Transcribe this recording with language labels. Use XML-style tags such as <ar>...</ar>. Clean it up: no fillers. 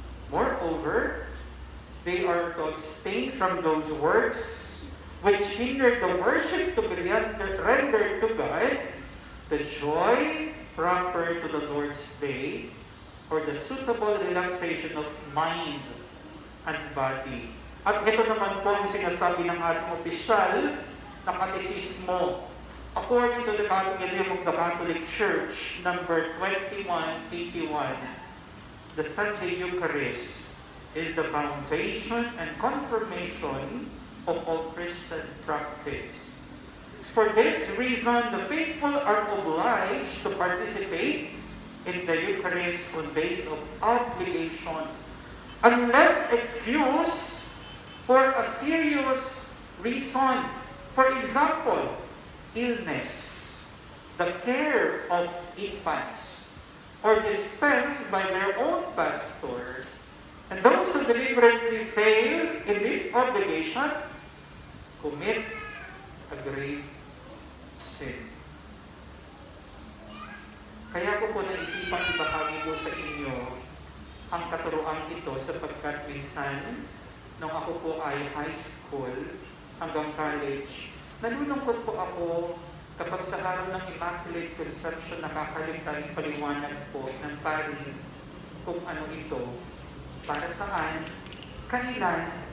<en>Moreover, they are to abstain from those works which hinder the worship to be rendered to God, the joy proper to the Lord's Day, or the suitable relaxation of mind and body.</en> <tl>At ito naman po ang sinasabi ng ating opisyal na katekismo.</tl> <en>According to the Catechism of the Catholic Church, number 2181, the Sunday Eucharist is the foundation and confirmation of all Christian practice. For this reason, the faithful are obliged to participate in the Eucharist on days of obligation, unless excused for a serious reason. For example, illness, the care of infants, or dispensed by their own pastor. And those who deliberately fail in this obligation commit a grave sin.</en> <tl>Kaya ko po naisipang ibahagi po sa inyo ang katuruan ito sapagkat minsan, nung ako po ay high school hanggang college, nalulungkot po ako kapag sa araw ng Immaculate Conception nakakaligtan paliwanag po ng pari kung ano ito, para saan, kailan,</tl>